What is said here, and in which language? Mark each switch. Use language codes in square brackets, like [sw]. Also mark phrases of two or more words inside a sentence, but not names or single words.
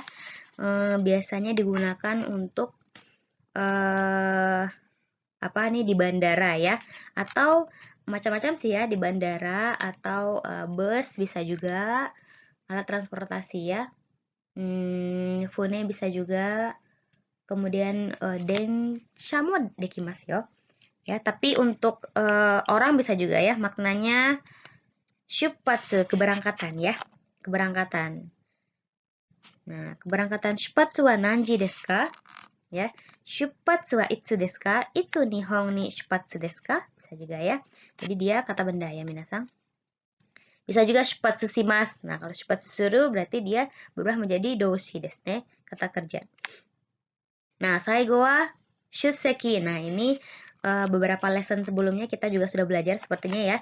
[id] Biasanya digunakan untuk apa nih, di bandara ya, atau macam-macam sih ya, di bandara atau bus bisa juga, alat transportasi ya. Fune bisa juga. Kemudian [ja] 電車もできますよ. [id] Ya, tapi untuk orang bisa juga ya, maknanya shuppatsu, keberangkatan ya. Keberangkatan. Nah, keberangkatan [ja] 出発は何時ですか? [id] Ya. [ja] 出発はいつですか？いつ日本に出発ですか? [id] Bisa juga ya. Jadi dia kata benda ya, minasang. Bisa juga [ja] 出発します. [id] Nah, kalau [ja] 出発する [id] berarti dia berubah menjadi [ja] 動詞ですね, [id] kata kerja. [ja] Nah, 最後は出席. [id] Nah, ini beberapa lesson sebelumnya kita juga sudah belajar sepertinya ya.